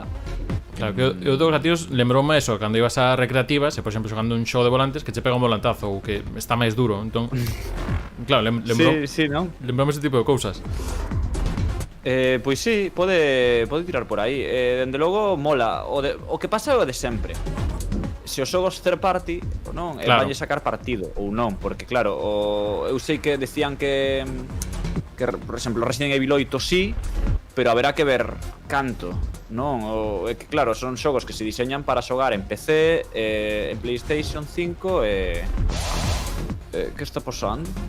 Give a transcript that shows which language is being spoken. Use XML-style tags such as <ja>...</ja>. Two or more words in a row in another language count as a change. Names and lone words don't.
<gl>Claro, que eu dos gatillos lembroume eso, cando ibas a recreativas, e por exemplo xogando un xogo de volantes que che pega un volantazo ou que está máis duro, entón claro, Sí, non? lembrome ese tipo de cousas. Pois sí, pode tirar por aí. Dende logo mola. O que pasa é o de sempre. Se os xogos</gl> <en>third party,</en> <gl>non, claro, vanlle sacar partido ou non, porque claro, eu sei que decían que por exemplo, Resident Evil 8 sí, pero haberá que ver canto, non? É que claro, son xogos que se diseñan para xogar en PC, en PlayStation 5 que está pasando?</gl>